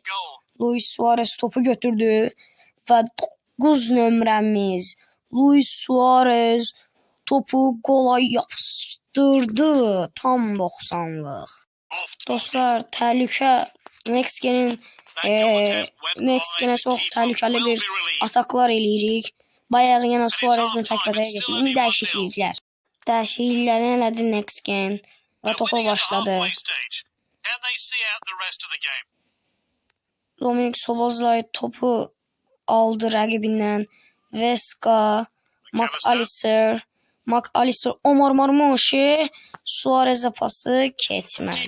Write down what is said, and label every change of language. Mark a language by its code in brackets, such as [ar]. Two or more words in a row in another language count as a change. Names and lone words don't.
[az] Luis Suarez topu götürdü və 9 nömrəmiz Luis Suarez topu qola yapışdırdı. Tam 90'lıq. Dostlar təhlükə Next Game'ə çox təhlükəli bir ataklar eləyirik. [tr] Bayağı yana Suarez'in takvadaya getirdi. [az] İndi dəyişikliklər. Dəyişiklikləri elədi Next Game və topa başladı. Dominic Szoboszlai topu aldı rəqibindən. Veska, McAllister, Omar Marmuş, Suarez'e pası keçmədi.